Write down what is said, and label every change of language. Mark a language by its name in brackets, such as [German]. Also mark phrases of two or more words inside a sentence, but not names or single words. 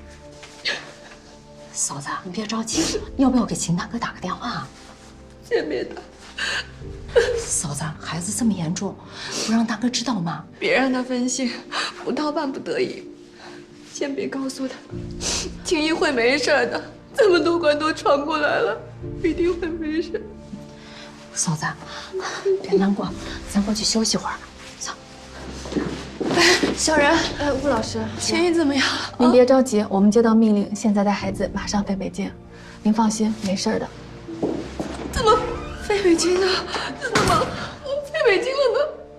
[Chinese] 嫂子，你别着急，要不要给秦大哥打个電話？先別打。嫂子，孩子這麼嚴重，不讓大哥知道嗎？別讓他分心，不到萬不得已。先別告訴他，青衣會沒事的。這麼多關都闖過來了，一定會沒事。嫂子，別難過，咱過去休息會兒。走。小然，吳老師，青衣怎麼樣？您別着急，我們接到命令，现在带孩子馬上飛北京。您放心，沒事的。怎麼飛北京呢？怎麼飛北京了呢？